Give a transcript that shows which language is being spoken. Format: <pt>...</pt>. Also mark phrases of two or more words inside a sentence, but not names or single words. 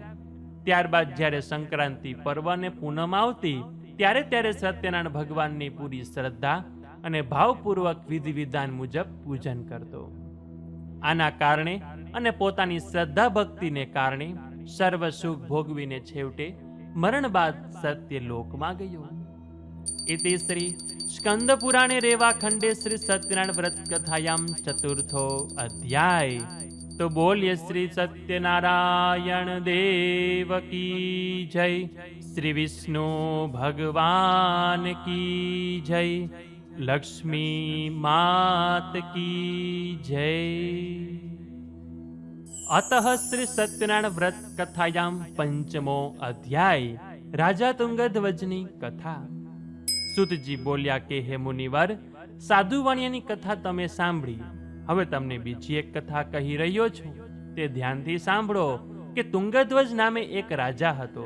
<gu>ત્યારબાદ જ્યારે સંક્રાંતિ પર્વ અને પૂનમ આવતી ત્યારે સત્યનારાયણ ભગવાનની પૂરી શ્રદ્ધા અને ભાવપૂર્વક વિધિ વિધાન મુજબ પૂજન કરતો. આના કારણે અને પોતાની શ્રદ્ધા ભક્તિને કારણે સર્વ સુખ ભોગવીને છેવટે મરણ બાદ સત્ય લોકમાં ગયો.</gu> <sa>इति श्री स्कंद पुराणे रेवा खंडे श्री सत्यनारायण व्रत कथायाम चतुर्थो अध्याय।</sa> <hi>तो बोलिए श्री सत्यनारायण देव की जय, श्री विष्णु भगवान की जय, लक्ष्मी मात की जय।</hi> <sa>અતઃ શ્રી સત્યનારાયણ વ્રત કથાયામ પંચમો અધ્યાય</sa> <gu>રાજા તુંગધ્વજની કથા. સુતજી બોલ્યા કે હે મુનિવર, સાધુ વાણિયાની કથા તમે સાંભળી. હવે તમને બીજી એક કથા કહી રહ્યો છું. તે ધ્યાનથી સાંભળો કે તુંગધ્વજ નામે એક રાજા હતો.</gu>